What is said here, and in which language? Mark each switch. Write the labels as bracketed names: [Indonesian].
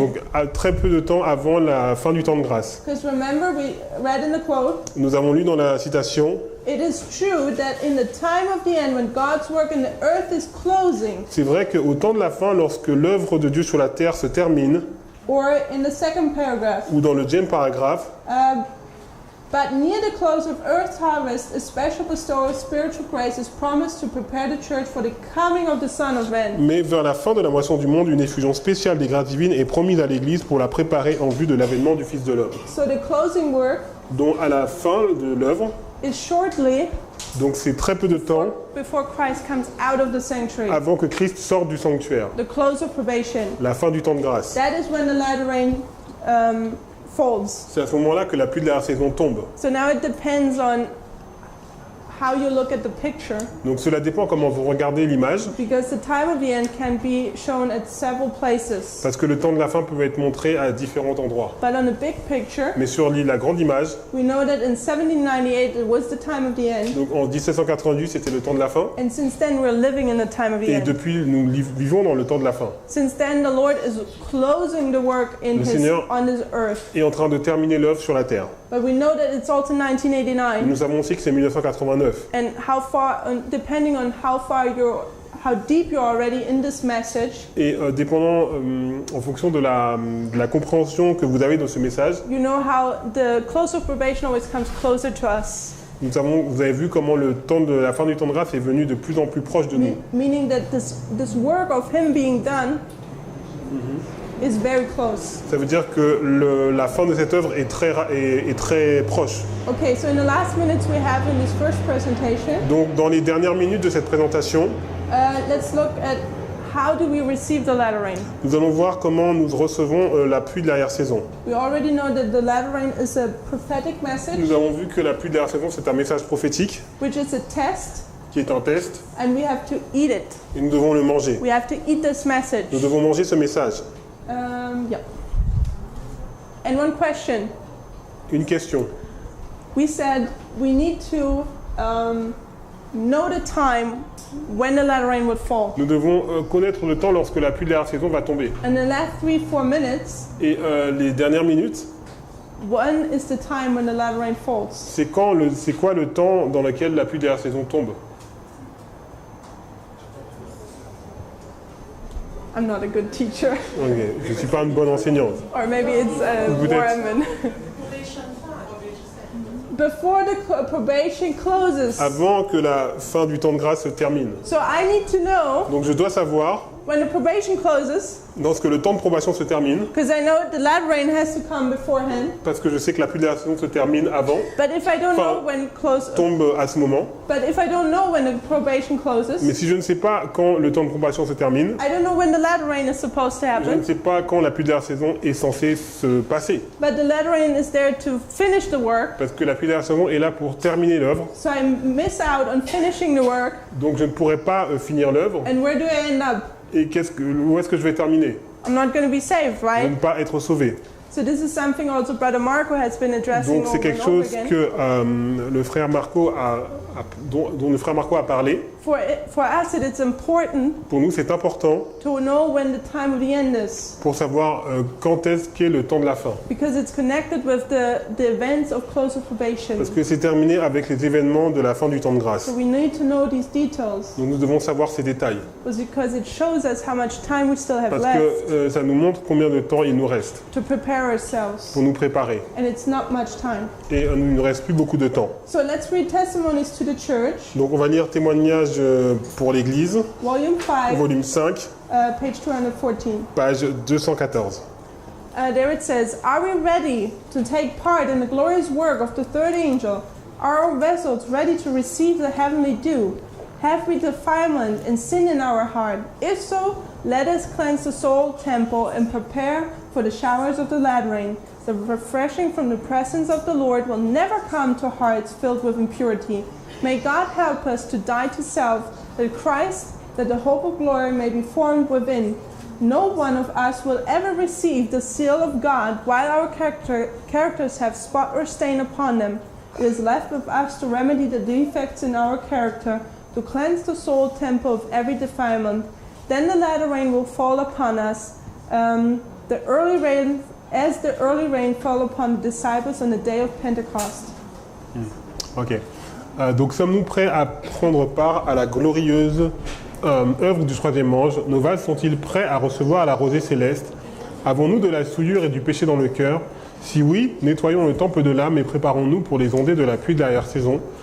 [French] Donc à très peu de temps avant la fin du temps de grâce. [English] Because remember, we read in the quote, [French] Nous avons lu dans la citation, [English] it is true that in the time of the end, when God's work in the earth is closing, [French] c'est vrai qu'au temps de la fin, lorsque l'œuvre de Dieu sur la terre se termine, [English] or in the second paragraph, [French] ou dans le deuxième paragraphe, [English] but near the close of earth's harvest, a special bestowal of spiritual grace is promised to prepare the church for the coming of the Son of Man. [French] mais vers la fin de la moisson du monde, une effusion spéciale des grâces divines est promise à l'Église pour la préparer en vue de l'avènement du Fils de l'homme. [English] So the closing work [French] Donc à la fin de l'œuvre, [English] is shortly [French] donc c'est très peu de temps [English] before Christ comes out of the sanctuary. [French] avant que Christ sorte du sanctuaire, [English] The close of probation. [French] la fin du temps de grâce. [English] That is when the latter rain folds. [French] C'est à ce moment-là que la pluie de la saison tombe. [English] So now it depends on how you look at the picture, [French] Donc cela dépend comment vous regardez l'image, [English] because the time of the end can be shown at several places. [French] parce que le temps de la fin peut être montré à différents endroits. [English] But on the big picture, [French] Mais sur la grande image, [English] we know that in 1798 it was the time of the end, [French] donc en 1788 c'était le temps de la fin, [English] and since then we're living in the time of the [French] et [English] end. [French] depuis nous vivons dans le temps de la fin. [English] Since then the Lord is closing the work [French] Le Seigneur [English] on His earth. [French] est en train de terminer l'œuvre sur la terre. [English] But we know that it's also 1989, [French] Nous savons aussi que c'est 1989. [English] and how far, depending on how deep you're already in this message, [French] Et dépendant, en fonction de la compréhension que vous avez dans ce message, [English] you know how the close of probation always comes closer to us. [French] vous avez vu comment le temps de la fin du temps de grâce est venu de plus en plus proche de nous. [English] Meaning that this work of Him being done is very close. [French] Ça veut dire que la fin de cette œuvre est très proche. [English] Okay, so in the last minutes we have in this first presentation, [French] Donc dans les dernières minutes de cette présentation, [English] let's look at how do we receive the latter rain. [French] nous allons voir comment nous recevons la pluie de l'arrière-saison. [English] We already know that the latter rain is a prophetic message, [French] Nous avons vu que la pluie de l'arrière-saison c'est un message prophétique [English] which is a test, [French] qui est un test [English] and we have to eat it. [French] et nous devons le manger. [English] We have to eat this message. [French] Nous devons manger ce message. [English] Yeah. And one question. [French] Une question. [English] We said we need to know the time when the latter rain would fall. [French] Nous devons connaître le temps lorsque la pluie de l'arrière-saison va tomber. [English] And the last 3-4 minutes, [French] Et les dernières minutes, [English] when is the time when the latter rain falls? [French] c'est quoi le temps dans lequel la pluie de l'arrière-saison tombe? [English] I'm not a good teacher. Okay. [French] Je ne suis pas une bonne enseignante. [English] Or maybe it's [French] Peut-être. Warman. [English] Before the probation closes. [French] Avant que la fin du temps de grâce se termine. [English] So I need to know [French] Donc je dois savoir, [English] when the probation closes, [French] lorsque le temps de probation se termine, [English] because I know the latter rain has to come beforehand. [French] parce que je sais que la pluie de l'arrière-saison se termine avant, [English] But if I don't [French] Enfin, [English] know when close, [French] tombe à ce moment. [English] but if I don't know when the probation closes, [French] Mais si je ne sais pas quand le temps de probation se termine, [English] I don't know when the latter rain is supposed to [French] je ne [English] happen. [French] sais pas quand la pluie de l'arrière-saison est censée se passer. [English] But the latter rain is there to finish the work, [French] Parce que la pluie de l'arrière-saison est là pour terminer l'œuvre. [English] so I miss out on finishing the work. [French] Donc je ne pourrai pas finir l'œuvre. [English] And where do I end up? [French] Et où est-ce que je vais terminer? [English] I'm not going to be saved, [French] Je ne [English] right? [French] vais pas être sauvé. [English] So this is something also Brother Marco has been addressing [French] Donc c'est [English] over [French] quelque [English] and over [French] chose [English] again. [French] que le frère Marco dont le frère Marco a parlé. [English] For us, it is important [French] Pour nous, c'est important [English] to know when the time of the end is, [French] pour savoir quand est-ce qu'est le temps de la fin. [English] because it's connected with the events of close of probation. [French] Parce que c'est terminé avec les événements de la fin du temps de grâce. [English] So we need to know these details, [French] Donc nous devons savoir ces détails. [English] because it shows us how much time we still have [French] Parce [English] left [French] que ça nous montre combien de temps il nous reste [English] to prepare ourselves, [French] pour nous préparer. [English] and it's not much time. [French] Et il ne nous reste plus beaucoup de temps. [English] So let's read testimonies to the church, [French] Donc on va lire témoignages pour l'Église, [English] volume 5, [French] volume 5, [English] page 214. [French] page 214. [English] There it says, "Are we ready to take part in the glorious work of the third angel? Are our vessels ready to receive the heavenly dew? Have we defilement and sin in our heart? If so, let us cleanse the soul temple and prepare for the showers of the latter rain. The refreshing from the presence of the Lord will never come to hearts filled with impurity. May God help us to die to self, that the hope of glory may be formed within. No one of us will ever receive the seal of God while our characters have spot or stain upon them. It is left with us to remedy the defects in our character, to cleanse the soul temple of every defilement. Then the latter rain will fall upon us, as the early rain fell upon the disciples on the day of Pentecost." Ok. [French] Donc sommes-nous prêts à prendre part à la glorieuse œuvre du troisième ange? Nos vases sont-ils prêts à recevoir la rosée céleste? Avons-nous de la souillure et du péché dans le cœur? Si oui, nettoyons le temple de l'âme et préparons-nous pour les ondées de la pluie de l'arrière-saison.